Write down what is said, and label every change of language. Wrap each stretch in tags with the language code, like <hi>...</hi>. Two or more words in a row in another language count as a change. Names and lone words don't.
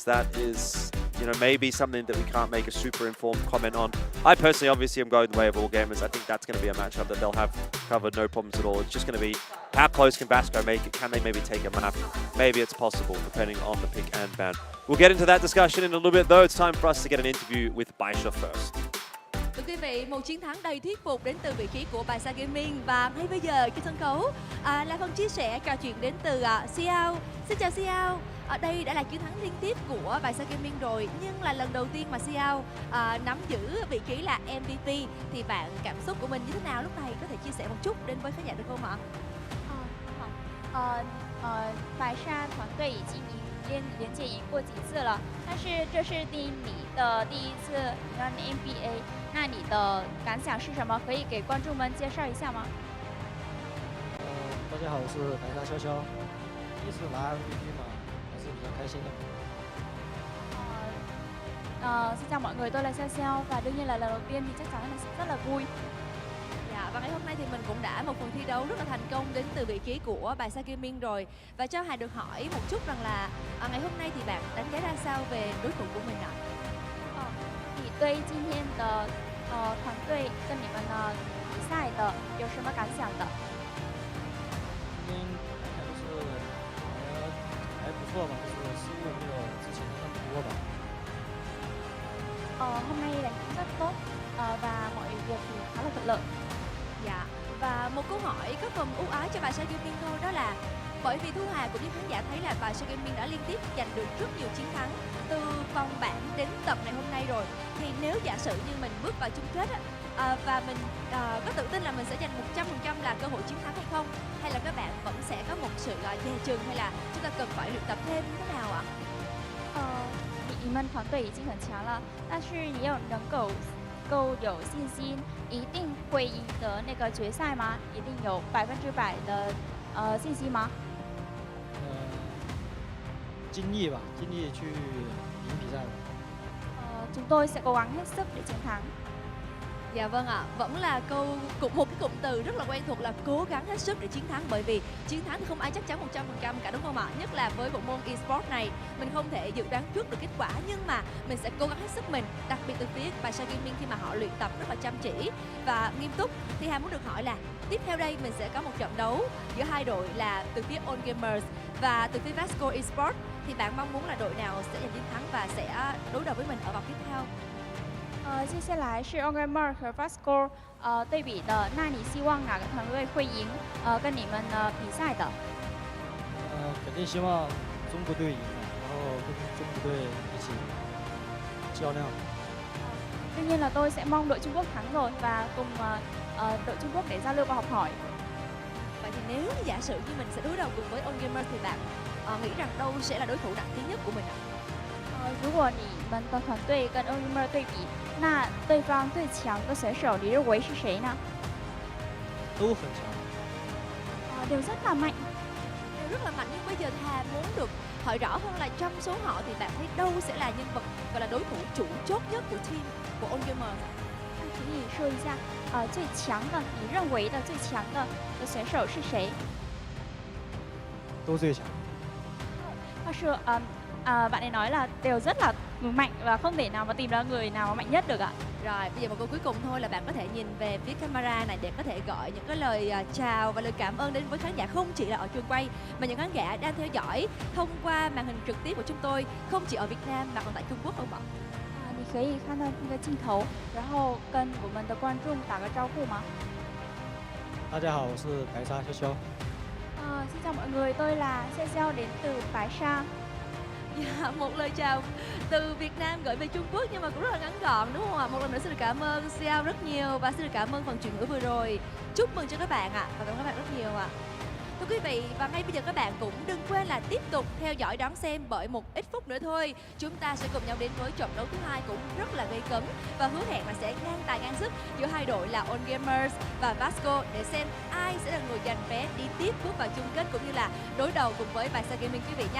<en>That is, you know, maybe something that we can't make a super informed comment on. I personally, obviously, am going the way of All Gamers. I think that's going to be a matchup that they'll have covered, no problems at all. It's just going to be how close can VASCO make it? Can they maybe take a map? Maybe it's possible, depending on the pick and ban. We'll get into that discussion in a little bit, though. It's time for us to get an interview with BaiSha first.</en> <vi>Thưa quý vị, một chiến thắng đầy thuyết phục đến từ vị trí của BaiSha Gaming và ngay bây giờ trên sân khấu là phần chia sẻ trò chuyện đến từ Xiao. Xin chào Xiao. Đây đã là chiến thắng liên tiếp của BaiSha Gaming rồi, nhưng là lần đầu tiên mà Xiao nắm giữ vị trí là MVP. Thì bạn cảm xúc của mình như thế nào lúc này? Có thể chia sẻ một chút đến với khán giả được không ạ?</vi> <zh>白沙团队已经连接赢过几次了，但是这是你的第一次让 NBA， 那你的感想是什么？可以给观众们介绍一下吗？大家好，我是白沙潇潇，第一次拿 MVP 嘛，还是比较开心的。</zh> <vi>Xin chào mọi người, tôi là Xiao Xiao và đương nhiên là lần đầu tiên thì chắc chắn là sẽ rất là vui. Dạ, và ngày hôm nay thì mình cũng đã một phần thi đấu rất là thành công đến từ vị trí của BaiSha Gaming rồi. Và cho Hà được hỏi một chút rằng là ngày hôm nay thì bạn đánh giá ra sao về đối thủ của mình ạ?</vi> <zh>你对今天的团队跟你们比赛的有什么感想的？今天看就是还不错吧，就是失误没有之前的那么多吧。</zh> <vi>Hôm nay đánh cũng rất tốt và mọi việc thì khá là thuận lợi. Dạ, và một câu hỏi có phần ưu ái cho BaiSha Gaming thôi, đó là bởi vì Thu Hà cũng như khán giả thấy là BaiSha Gaming đã liên tiếp giành được rất nhiều chiến thắng từ vòng bảng đến tận ngày hôm nay rồi. Thì nếu giả sử như mình bước vào chung kết và mình có tự tin là mình sẽ giành 100% là cơ hội chiến thắng hay không? Hay là các bạn vẫn sẽ có một sự dè chừng, hay là chúng ta cần phải luyện tập thêm như thế nào ạ?</vi> <zh>你们团队已经很强了，但是也有能够有信心一定会赢得那个决赛吗？一定有100%的信心吗？尽力吧，尽力去赢比赛吧。</zh> <vi>chúng tôi sẽ cố gắng hết sức để chiến thắng. Dạ vâng ạ, vẫn là một cái cụm từ rất là quen thuộc là cố gắng hết sức để chiến thắng, bởi vì chiến thắng thì không ai chắc chắn 100% cả, đúng không ạ? Nhất là với bộ môn eSports này, mình không thể dự đoán trước được kết quả, nhưng mà mình sẽ cố gắng hết sức mình, đặc biệt từ phía BaiSha Gaming khi mà họ luyện tập rất là chăm chỉ và nghiêm túc. Thì Hà muốn được hỏi là tiếp theo đây mình sẽ có một trận đấu giữa hai đội là từ phía All Gamers và từ phía VASCO eSports. Thì bạn mong muốn là đội nào sẽ giành chiến thắng và sẽ đối đầu với mình ở vòng tiếp theo?</vi> <zh>接下来是 Ongamer 和 VASCO 对比的，那你希望哪个团队会赢跟你们比赛的？肯定希望中国队赢，然后跟中国队一起较量。</zh> <vi>đương nhiên là tôi sẽ mong đội Trung Quốc thắng rồi và cùng đội Trung Quốc để giao lưu và học hỏi. Vậy thì nếu giả sử như mình sẽ đối đầu cùng với Ongamer thì bạn nghĩ rằng đâu sẽ là đối thủ nặng ký nhất của mình ạ?</vi> <zh>如果你们的团队跟 Ongamer 对比，那对方最强的选手你认为是谁呢？都很强。</zh> <vi>đều rất là mạnh. Đều rất là mạnh, nhưng bây giờ Hà muốn được hỏi rõ hơn là trong số họ thì bạn thấy đâu sẽ là nhân vật gọi là đối thủ chủ chốt nhất của team của Ongamer?</vi> <zh>请你说一下，最强的，你认为的最强的选手是谁？都最强。</zh> <vi>Thật sự bạn ấy nói là đều rất là mạnh và không thể nào mà tìm ra người nào mà mạnh nhất được ạ. Rồi, bây giờ một câu cuối cùng thôi là bạn có thể nhìn về phía camera này để có thể gọi những cái lời chào và lời cảm ơn đến với khán giả không chỉ là ở trường quay mà những khán giả đang theo dõi thông qua màn hình trực tiếp của chúng tôi, không chỉ ở Việt Nam mà còn tại Trung Quốc không ạ?</vi> <zh>你可以看到那个镜头，然后跟我们的观众打个招呼吗？大家好，我是白沙潇潇。</zh> <vi>xin chào mọi người, tôi là Xiao Xiao đến từ BaiSha. Dạ, một lời chào từ Việt Nam gửi về Trung Quốc nhưng mà cũng rất là ngắn gọn, đúng không ạ? Một lần nữa xin được cảm ơn Xiao rất nhiều và xin được cảm ơn phần chuyển ngữ vừa rồi. Chúc mừng cho các bạn ạ và cảm ơn các bạn rất nhiều ạ. Thưa quý vị, và ngay bây giờ các bạn cũng đừng quên là tiếp tục theo dõi đón xem, bởi một ít phút nữa thôi chúng ta sẽ cùng nhau đến với trận đấu thứ hai cũng rất là gây cấn và hứa hẹn là sẽ ngang tài ngang sức giữa hai đội là On Gamers và VASCO để xem ai sẽ là người giành vé đi tiếp bước vào chung kết cũng như là đối đầu cùng với BaiSha Gaming quý vị nhé.</vi>